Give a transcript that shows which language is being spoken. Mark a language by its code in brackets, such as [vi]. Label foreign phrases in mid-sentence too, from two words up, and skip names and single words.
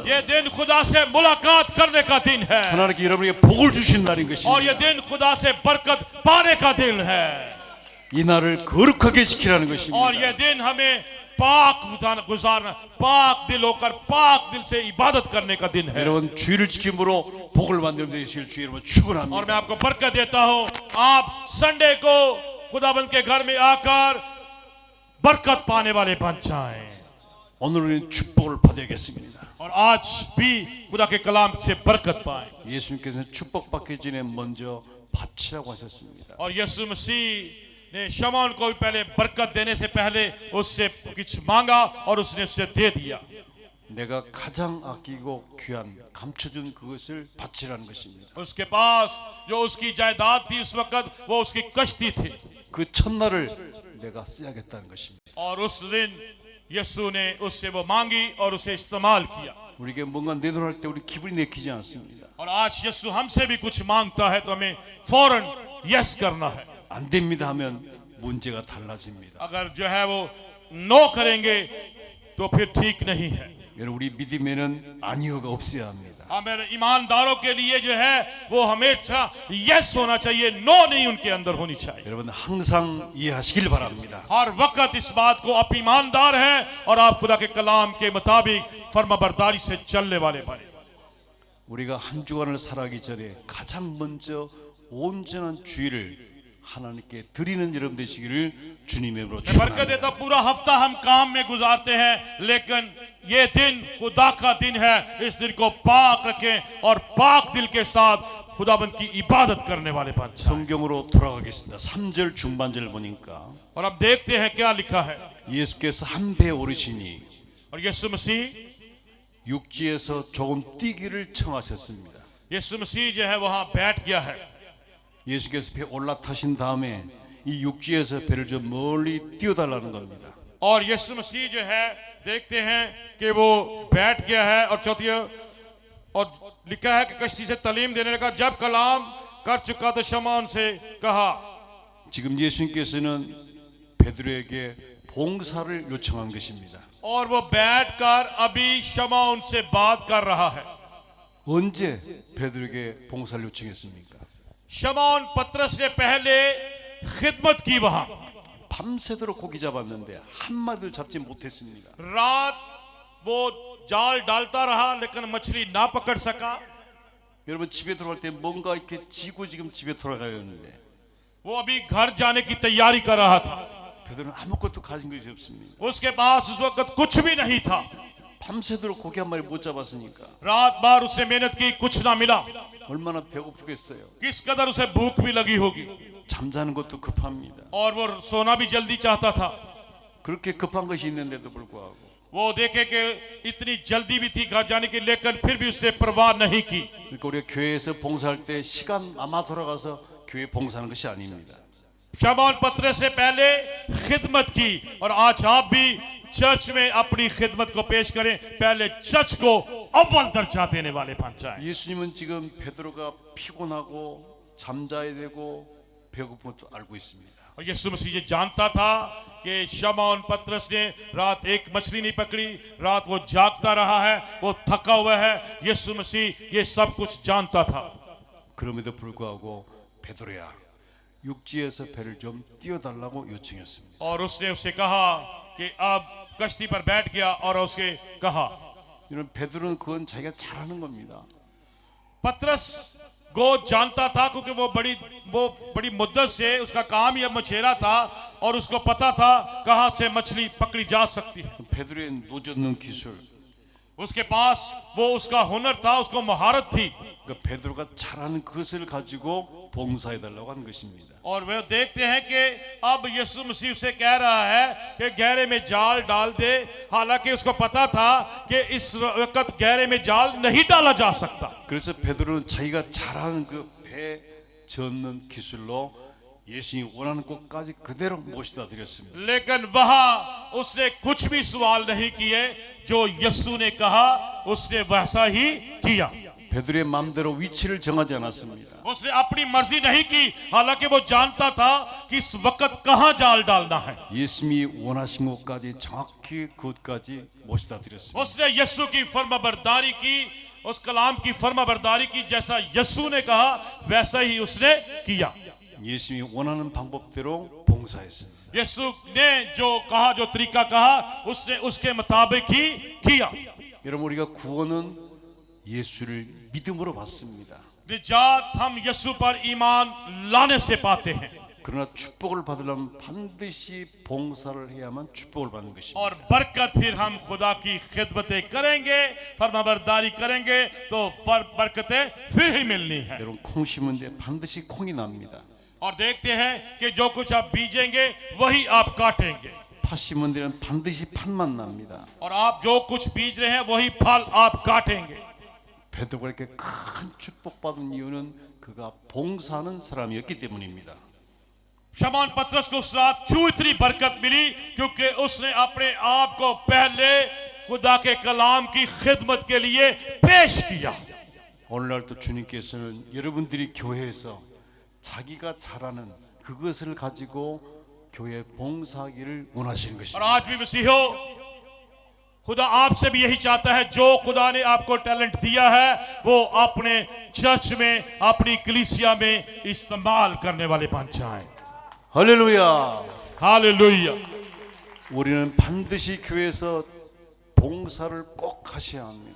[ur] یہ دن خدا سے ملاقات کرنے کا دن ہے [ko] 하나님께 여러분에게 복을 주신 날인 [ur] और [ko] 것입니다. [ur] یہ دن خدا سے برکت پانے کا دن ہے. [ko] 이 날을 거룩하게 지키라는 [ur] और [ko] 것입니다. [ur] یہ دن ہمیں پاک گزارنا، پاک دل ہوکر پاک دل سے عبادت کرنے کا دن ہے. [ko] 여러분 주일을 지킴으로 복을 만들어 되실 주 여러분 [ur] और [ko] 축원합니다. [ur] میں آپکو برکت دیتا ہوں، آپ سنڈے کو خداوند کے گھر میں آکر برکت پانے والے بن جائیں. [ko] 오늘 우리는 축복을 받아야겠습니다. [ur] اور آج بھی خدا کے کلام سے برکت پائے. [ko] 예수님께서는 축복받기 전에 먼저 바치라고 하셨습니다. [ur] اور یسوع مسیح نے شمعون کو بھی پہلے برکت دینے سے پہلے اس سے کچھ مانگا اور اس نے اس سے دے دیا. [ko] 내가 가장 아끼고 귀한 감춰준 그것을 바치라는 것입니다. [ur] اسکے پاس جو اسکی جائیداد تھی اس وقت وہ اسکی کشتی تھی [ko] 그 첫날을 내가 써야겠다는 것입니다. [ur] اور اس دن یسوع نے اس سے وہ مانگی اور اسے استعمال کیا. [ko] 우리에게 뭔가 내놓을 때 우리 기분이 내키지 않습니다. [ur] اور آج یسوع ہم سے بھی کچھ مانگتا ہے تو ہمیں فوراً یس کرنا ہے. [ko] 안 됩니다 하면 문제가 달라집니다. [ur] اگر جو ہے وہ نو کریں گے تو پھر ٹھیک نہیں ہے. [ko] 여러분 우리 믿음에는 아니요가 없어야 합니다. [ur] ہمیں ایمانداروں کے لیے جو ہے وہ ہمیشہ یس ہونا چاہیے، نو نہیں انکے اندر ہونی چاہیے. [ko] 여러분 항상 이해하시길 바랍니다. [ur] ہر وقت اس بات کو آپ ایماندار ہیں اور آپ خدا کے کلام کے مطابق فرمانبرداری سے چلنے والے بنے. [ko] 우리가 한 주간을 살아가기 전에 가장 먼저 온전한 주일을 하나님께 드리는 여러분 되시기를 주님의 이름으로 [ur] میں برکت [ko] 축원합니다. [ur] دیتا پورا ہفتہ ہم کام میں گزارتے ہیں، لیکن یہ دن خدا کا دن ہے. اس دن کو پاک رکھیں اور پاک دل کے ساتھ خداوند کی عبادت کرنے والے بن جائیں. [ko] 성경으로 돌아가겠습니다. 3절 중반절 보니까 [ur] اور اب دیکھتے ہیں کیا لکھا ہے. [ko] 예수께서 한 배 오르시니 [ur] اور یسوع مسیح [ko] 육지에서 조금 뛰기를 청하셨습니다. [ur] یسوع مسیح جو ہے وہاں بیٹھ گیا ہے. [ko] 예수께서 배 올라타신 다음에 이 육지에서 배를 좀 멀리 띄워달라는 겁니다. [ur] اور یسوع مسیح جو ہے دیکھتے ہیں کہ وہ بیٹھ گیا ہے اور چوتھی اور لکھا ہے کہ کشتی سے تعلیم دینے لگا. جب کلام کر چکا تو شمعون سے کہا. [ko] 지금 예수님께서는 베드로에게 봉사를 요청한 것입니다. [ur] اور وہ بیٹھکر ابھی شمعون سے بات کر رہا ہے. [ko] 언제 베드로에게 봉사를 요청했습니까? [ur] شمعون پطرس سے پہلے خدمت کی وہاں. [ko] 밤새도록 고기 잡았는데 한 마리를 잡지 못했습니다. [ur] رات وہ جال ڈالتا رہا لیکن مچھلی نہ پکڑ سکا. [ko] 여러분 집에 들어갈 때 뭔가 이렇게 지고 지금 집에 돌아가야 하는데 [ur] وہ ابھی گھر جانے کی تیاری کر رہا تھا. [ko] 베드로는 아무것도 가진 것이 없습니다. [ur] اسکے پاس اس وقت کچھ بھی نہیں تھا. [ko] 밤새도록 고기 한 마리 못 잡았으니까 [ur] رات بھر اسنے محنت کی، کچھ نہ ملا. [ko] 얼마나 배고프겠어요. [ur] کس قدر اسے بھوک بھی لگی ہوگی [ko] 잠자는 것도 급합니다. [ur] اور وہ سونا بھی جلدی چاہتا تھا. [ko] 그렇게 급한 것이 있는데도 불구하고 [ur] وہ دیکھے کہ اتنی جلدی بھی تھی گھر جانے کی، لیکن پھر بھی اسنے پرواہ نہیں کی. [ko] 그러니까 우리가 교회에서 봉사할 때 시간 남아 돌아가서 교회 봉사하는 것이 아닙니다. [ur] شمعون پطرس سے پہلے خدمت کی اور آج آپ بھی چرچ میں اپنی خدمت کو پیش کریں. پہلے چرچ کو اول درجہ دینے والے بن جائیں. [ko] 예수님은 지금 베드로가 피곤하고 잠자야 되고 배고픈 것도 알고 있습니다. [ur] اور یسوع مسیح یہ جانتا تھا کہ شمعون پطرس نے رات ایک مچھلی نہیں پکڑی، رات وہ جاگتا رہا ہے، وہ تھکا ہوا ہے. یسوع مسیح یہ سب کچھ جانتا تھا. [ko] 그럼에도 불구하고 베드로야 육지에서 배를 좀 띄워달라고 요청했습니다. [ur] اور اسنے اس سے کہا کہ اب کشتی پر بیٹھ گیا اور اسکے کہا. [ko] 이런 베드로는 그건 자기가 잘하는 겁니다. [ur] پطرس کو جانتا تھا کیونکہ وہ بڑی مدت سے اسکا کام ہی اب مچھیرا تھا اور اسکو پتا تھا کہاں سے مچھلی پکڑی جا سکتی ہے. [ko] 베드로의 노젓는 기술, [ur] اسکے پاس وہ اسکا ہنر تھا، اسکو مہارت تھی. [ko] 그러니까 베드로가 잘하는 그것을 가지고 봉사해달라고 하는 것입니다. [ur] اور وے دیکھتے ہیں کہ اب یسوع مسیح سے کہہ رہا ہے کہ گہرے میں جال ڈال دے. حالانکہ اسکو پتا تھا کہ اس وقت گہرے میں جال نہیں ڈالا جا سکتا. [ko] 그래서 베드로는 자기가 잘하는 그 배 젓는 기술로 예수님이 원하는 곳까지 그대로 모시다 드렸습니다. [ur] لیکن وہاں اسنے کچھ بھی سوال نہیں کیے، جو یسوع نے کہا اسنے ویسا ہی کیا. [ko] 베드로의 마음대로 위치를 정하지 않았습니다. [ur] اسنے اپنی مرضی نہیں کی، حالانکہ وہ جانتا تھا کہ اس وقت کہاں جال ڈالنا ہے. [ko] 예수님이 원하신 곳까지 정확히 그곳까지 모시다 드렸습니다. [ur] اسنے یسوع کی فرمانبرداری کی، اس کلام کی فرمانبرداری کی. جیسا یسوع نے کہا ویسا ہی اسنے کیا. [ko] 예수님이 원하는 방법대로 봉사했습니다. [ur] یسوع نے جو کہا، جو طریقہ کہا، اسنے اسکے مطابق ہی کیا. [ko] 여러분 우리가 구원은 예수를 믿음으로 받습니다. [ur] نجات ہم یسوع پر ایمان لانے سے پاتے ہیں. [ko] 그러나 축복을 받으려면 반드시 봉사를 해야만 축복을 받는 것입니다. [ur] اور برکت پھر ہم خدا کی خدمتیں کریں گے، فرمانبرداری کریں گے تو برکتیں پھر ہی ملنی ہے. [ko] 여러분 콩 심은데 반드시 콩이 납니다. [ur] اور دیکھتے ہیں کہ جو کچھ آپ بیجیں گے وہی آپ کاٹیں گے. [ko] 팥 심은 데는 반드시 팥만 납니다. [ur] اور آپ جو کچھ بیج رہے ہیں وہی پھل آپ کاٹیں گے. [ko] 베드로가 이렇게 큰 축복받은 이유는 그가 봉사하는 사람이었기 때문입니다. [ur] شمعون پطرس کو اس رات کیوں اتنی برکت ملی؟ کیونکہ اسنے اپنے آپ کو پہلے خدا کے کلام کی خدمت کے لیے پیش کیا. [ko] 오늘날도 주님께서는 여러분들이 교회에서 자기가 잘하는 그것을 가지고 교회 봉사하기를 원하시는 [ur] और [ko] 것입니다. [ur] آج بھی مسیحو خدا آپ سے بھی یہی چاہتا ہے، جو خدا نے آپکو ٹیلنٹ دیا ہے وہ اپنے چرچ میں، اپنی کلیسیا میں استعمال کرنے والے بن جائیں. [ko] 할렐루야. [ur] हालेलुया। [ko] 우리는 반드시 교회에서 봉사를 꼭 하셔야 합니다.